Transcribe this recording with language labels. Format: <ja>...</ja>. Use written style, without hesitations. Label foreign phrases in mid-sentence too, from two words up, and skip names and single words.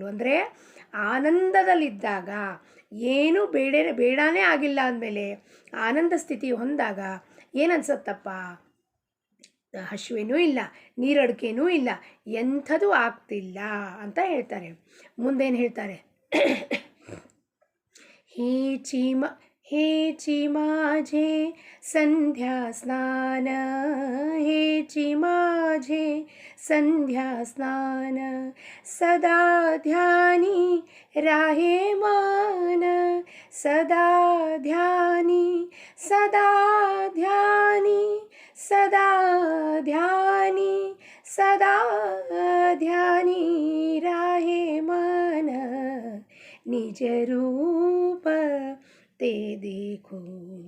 <kn>ಅಂದರೆ ಆನಂದದಲ್ಲಿದ್ದಾಗ, ಏನು ಬೇಡನೇ ಆಗಿಲ್ಲ ಅಂದಮೇಲೆ ಆನಂದ ಸ್ಥಿತಿ ಹೊಂದಾಗ ಏನನ್ಸತ್ತಪ್ಪ? ಹಸಿವೆನೂ ಇಲ್ಲ, ನೀರಡಿಕೆನೂ ಇಲ್ಲ, ಎಂಥದೂ ಆಗ್ತಿಲ್ಲ ಅಂತ ಹೇಳ್ತಾರೆ. ಮುಂದೇನು ಹೇಳ್ತಾರೆ?</kn> <mr>हेची माझे संध्या स्नान, हेची माझे संध्या स्नान, सदा ध्यानी राहे मान, सदा ध्यानी, सदा ध्यानी, सदा ध्यानी, सदा ध्यानी राहे मन, निज रूप ते देखोन.</mr>